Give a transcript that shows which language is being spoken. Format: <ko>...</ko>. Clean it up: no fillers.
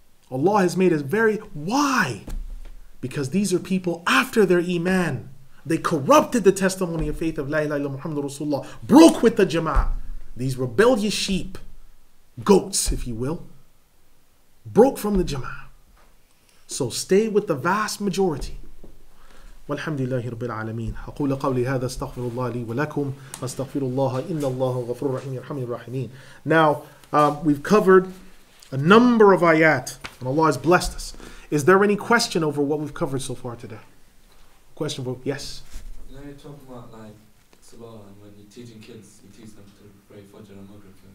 <en>Allah has made us very... Why? Because these are people after their iman. They corrupted the testimony of faith of La ilaha illallah Muhammadur Rasulullah. Broke with the jama'ah. These rebellious sheep, goats if you will, broke from the jama'ah. So stay with the vast majority.</en> <ar>والحمد لله رب العالمين أقول قولي هذا استغفر الله لي ولكم أستغفر الله إن الله غفور رحيم يرحمني الراحمين.</ar> <en>Now we've covered a number of ayat and Allah has blessed us. Is there any question over what we've covered so far today? Question for yes. You know, you're talking about like Salah and when you're teaching kids, you teach them to pray Fajr and Maghrib.</en>